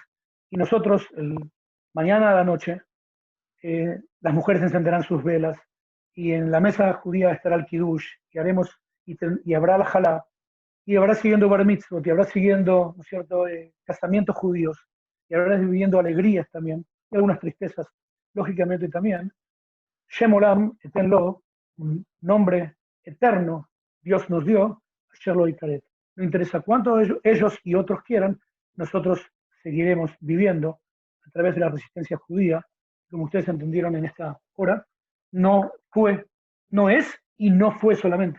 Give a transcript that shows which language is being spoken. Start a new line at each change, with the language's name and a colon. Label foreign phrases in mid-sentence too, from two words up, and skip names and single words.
Spanish: Y nosotros, mañana a la noche, las mujeres encenderán sus velas y en la mesa judía estará el Kiddush y habrá la Jalá y habrá siguiendo
Hebrew: בר מצוות
Spanish: y habrá siguiendo, ¿no es cierto?, casamientos judíos y habrá viviendo alegrías también y algunas tristezas, lógicamente también.
Hebrew: שם עולם אתן לו,
Spanish: un nombre eterno Dios nos dio,
Hebrew: אשר לא יכרת.
Spanish: No interesa cuánto ellos y otros quieran, nosotros seguiremos viviendo a través de la resistencia judía, como ustedes entendieron en esta hora. No es y no fue solamente.